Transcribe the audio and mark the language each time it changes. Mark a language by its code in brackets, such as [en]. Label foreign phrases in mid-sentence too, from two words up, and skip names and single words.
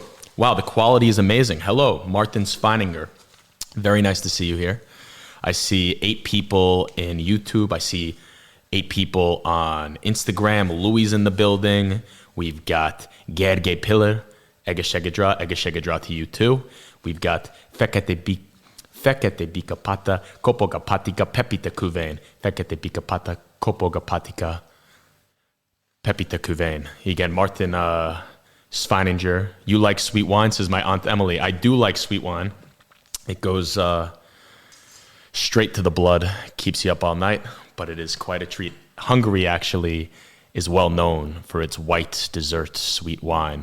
[en] Wow, the quality is amazing. Hello, Martin Sveininger. Very nice to see you here. I see 8 people in YouTube. I see 8 people on Instagram. Louis in the building. We've got Gergely Piller. [hu] Egészségedre [en] to you too. We've got [hu] Fekete bika pata, kopogapatika, pepita kuvain. Fekete bika pata, kopogapatika, pepita kuvain. [en] Again, Martin Sveininger. You like sweet wine, says my Aunt Emily. I do like sweet wine. It goes straight to the blood, keeps you up all night, but it is quite a treat. Hungary actually is well known for its white dessert sweet wine.